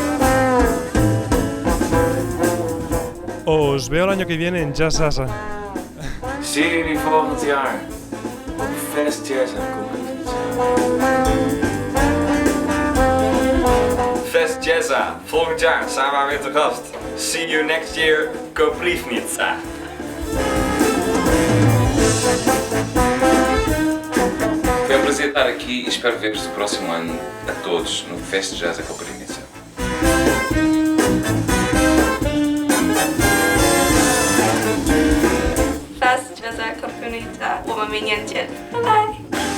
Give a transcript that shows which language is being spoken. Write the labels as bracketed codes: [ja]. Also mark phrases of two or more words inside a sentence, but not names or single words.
[es] Os veo el año que viene en Jazza. [nl] Zie jullie volgend jaar op Fest Jazza Koprivnica. Fest Jazza, volgend jaar zijn we weer te gast. [en] See you next year, Koprivnica. [pt] Foi um prazer estar aqui e espero ver-vos no próximo ano a todos no Fest Jazza Koprivnica. Fest Jazza Koprivnica, [zh] 我们明年见，拜拜。